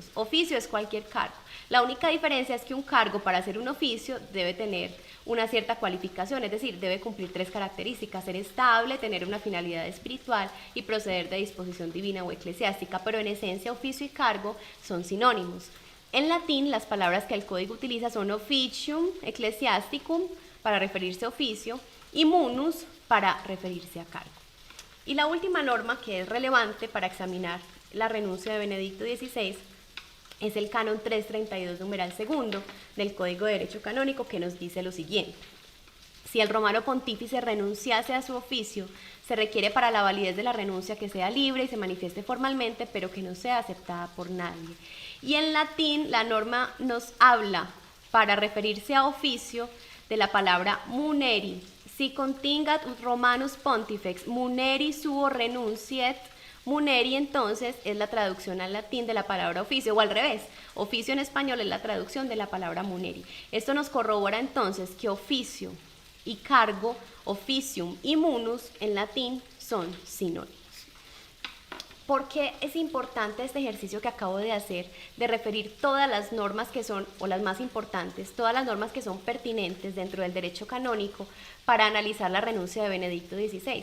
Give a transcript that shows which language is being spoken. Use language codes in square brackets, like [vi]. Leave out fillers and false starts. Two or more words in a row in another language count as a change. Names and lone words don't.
[es] Oficio es cualquier cargo. La única diferencia es que un cargo para hacer un oficio debe tener una cierta cualificación, es decir, debe cumplir 3 características: ser estable, tener una finalidad espiritual y proceder de disposición divina o eclesiástica, pero en esencia oficio y cargo son sinónimos. En latín, las palabras que el código utiliza son [la] officium ecclesiasticum [es] para referirse a oficio y munus para referirse a cargo. Y la última norma que es relevante para examinar la renuncia de Benedicto XVI es el canon 332 numeral segundo del Código de Derecho Canónico, que nos dice lo siguiente: si el romano pontífice renunciase a su oficio, se requiere para la validez de la renuncia que sea libre y se manifieste formalmente, pero que no sea aceptada por nadie. Y en latín la norma nos habla, para referirse a oficio, de la palabra muneri. [la] Si contingat ut Romanus pontifex muneri suo renunciet. [es] Muneri entonces es la traducción al latín de la palabra oficio, o al revés, oficio en español es la traducción de la palabra muneri. Esto nos corrobora entonces que oficio y cargo, officium y munus en latín son sinónimos. ¿Por qué es importante este ejercicio que acabo de hacer de referir todas las normas que son, o las más importantes, todas las normas que son pertinentes dentro del derecho canónico para analizar la renuncia de Benedicto XVI?